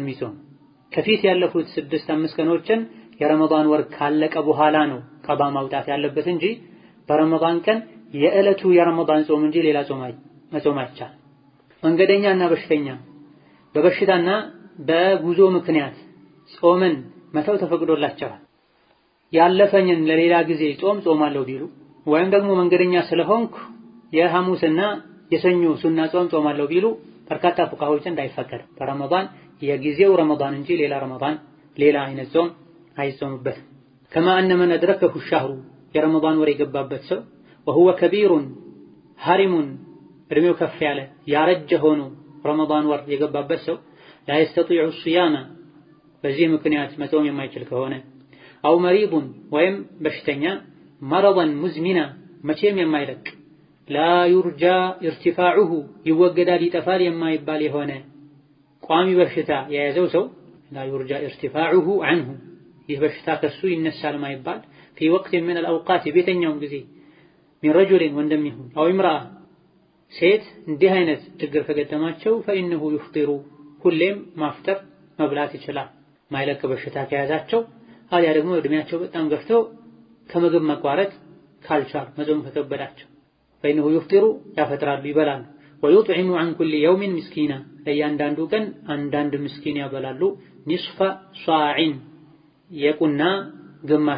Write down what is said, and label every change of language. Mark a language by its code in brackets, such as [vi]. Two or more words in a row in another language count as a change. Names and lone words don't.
[am] የሚጾም። ከፊት ያለፉት 6-5 ቀኖችን የረመዳን ወር ካለቀ በኋላ ነው ቀዷ ማውጣት ያለበት እንጂ በረመዳን ቀን የዕለቱ የረመዳን ጾም እንጂ ሌላ ጾም መጾም አይቻልም። መንገደኛና በሽተኛ በበሽታና በጉዞ ምክንያት ጾምን መተው ተፈቅዶላቸዋል። ያለፈኝን ለሌላ ጊዜ ጾማለሁ ቢሉ ወይም ደግሞ መንገደኛ ስለሆንኩ የሐሙስና የሰኞ ሱና ጾማለሁ ቢሉ በርካታ ፉቃሃዎች እንዳይፈቀድ በረመዳን የጊዜው ረመዳን እንጂ ሌላ ረመዳን ሌላ አይነት ጾም አይጾምበትም። [ar] كما أن من أدركه الشهر [am] የረመዳን ወር የገባበት ሰው [ar] وهو كبير هرم [am] እድሜው ከፍ ያለ ያረጀ ሆኖ ረመዳን ወር የገባበት ሰው [ar] لا يستطيع الصيام [am] በዚህ ምክንያት መጾም የማይችል ከሆነ [ar] أو مريض [am] ወይም በሽተኛ [ar] مرضا مزمنا [am] መቼም የማይለቅ [ar] لا يرجى ارتفاعه [am] ይወገዳል ይጠፋል የማይባል የሆነ ቋሚ በሽታ የያዘው ሰው [ar] لا يرجى ارتفاعه عنه [am] ይህ በሽታ ከሱ ይነሳል ማይባል [ar] في وقت من الأوقات [am] ቤተኛውም ጊዜ [ar] من رجل [am] ወንድም ይሁን [ar] أو امرأة [am] ሴት እንዲህ አይነት ችግር ከገጠማቸው [ar] فإنه يفطر [am] ሁሌም ማፍጠር መብላት ይችላል። ማይለቅ በሽታ ከያዛቸው አሊያ ደግሞ እድሜያቸው በጣም ገፍቶ ከምግብ መቋረጥ ካልቻሉ መጾም ከከበዳቸው [ar] فإنه يفطر [am] ያፈጥራሉ ይበላሉ። [ar] ويطعم عن كل يوم مسكينا [am] ለእያንዳንዱ ቀን አንዳንድ ምስኪን ያበላሉ። [ar] نصف صاع [am] የቁና ግማሽ